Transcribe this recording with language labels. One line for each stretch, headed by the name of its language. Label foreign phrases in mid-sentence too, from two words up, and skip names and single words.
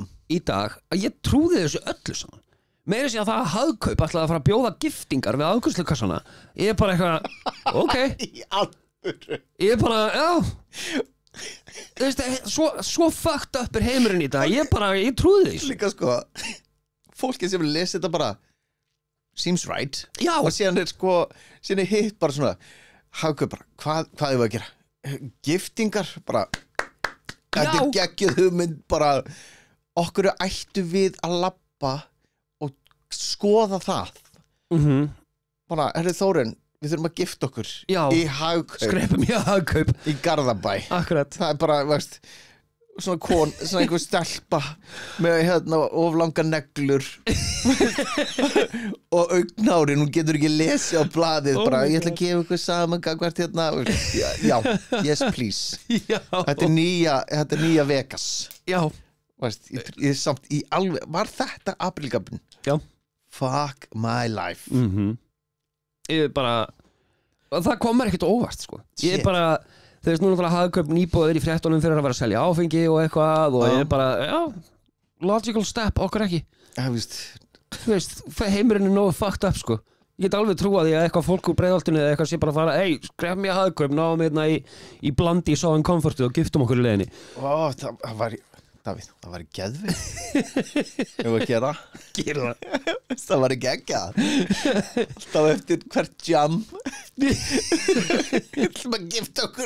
Icelandic: Í dag að ég trúði þessu öllu saman meira sér að það að Hagkaup ætlaði að fara að bjóða giftingar við afgreiðslukassana ég er bara eitthvað ok ég er bara já þú veist svo
English: fucked up
Icelandic: er heimurinn í dag ég trúði þessu líka sko fólki sem lesi þetta bara
English: seems right
Icelandic: já og síðan er hitt bara svona Hagkaup bara hvað er að gera giftingar bara þetta er geggjuð hugmynd bara okkur ættu við að labba og skoða það bara, Þórinn, við þurfum að gifta okkur í Hagkaup skrepum í Hagkaup í Garðabæ akkurat það er bara, veist svona einhver stelpa með oflanga neglur og augnárin hún getur ekki lesið á blaðið bara, ég ætla að gefa ykkur saman hvert já,
English: yes please
Icelandic: þetta er nýja Vegas já Veist, ég samt í alveg var þetta aprílgabin? Já.
English: Fuck my life.
Icelandic: Ég bara það kom mér ekkert óvart sko. Ég bara þú veist núna Hagkaup nýbúðir í fréttunum fyrir að vera að selja áfengi og eitthvað og ég bara já
English: logical step
Icelandic: okkur ekki. Já þú veist heimurinn er nógu
English: fucked up
Icelandic: sko. Ég get alveg trúa því að eitthvað fólk úr Breiðholtinu eða eitthvað sé bara að fara skref mér Hagkaup náum hérna í blandi í Southern Comfort og giftum okkur í leiðinni. Það var Davíð, það var geðvig Ef að gera það var geggjað alltaf eftir hvert jam ætlum að gifta okkur